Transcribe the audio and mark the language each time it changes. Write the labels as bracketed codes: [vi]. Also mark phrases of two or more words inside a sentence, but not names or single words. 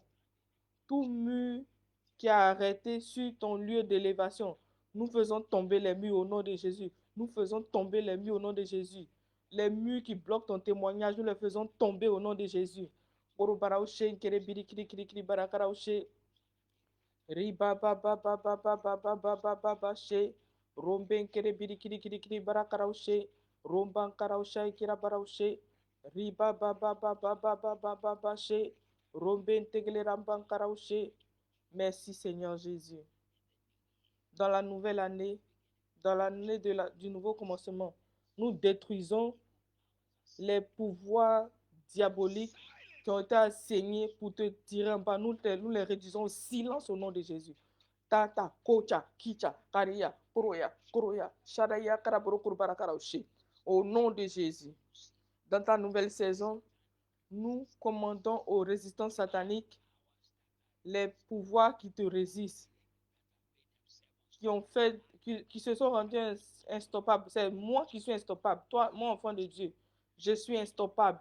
[fr] Tout mur qui a arrêté sur ton lieu d'élévation. Nous faisons tomber les murs au nom de Jésus. Nous faisons tomber les murs au nom de Jésus. Les murs qui bloquent ton témoignage, nous les faisons tomber au nom de Jésus. Riba ba ba ba ba ba ba ba ba ba ba ba she, romben kere biri kiri kiri kiri bara karaushe, romban karausha kira baraushe, riba ba ba ba ba ba ba ba ba ba she, romben tegele ramban karaushe. Merci Seigneur Jésus. Dans la nouvelle année, dans l'année du nouveau commencement, nous détruisons les pouvoirs diaboliques qui ont été assignés pour te tirer en bas. Nous les réduisons au silence au nom de Jésus. Tata, kocha, kicha, karia, koroya, koroya, shadaya, karaboro, kurbara, karaoshi. Au nom de Jésus. Dans ta nouvelle saison, nous commandons aux résistances sataniques les pouvoirs qui te résistent, qui se sont rendus instoppables. C'est moi qui suis instoppable. Toi, mon enfant de Dieu, je suis instoppable.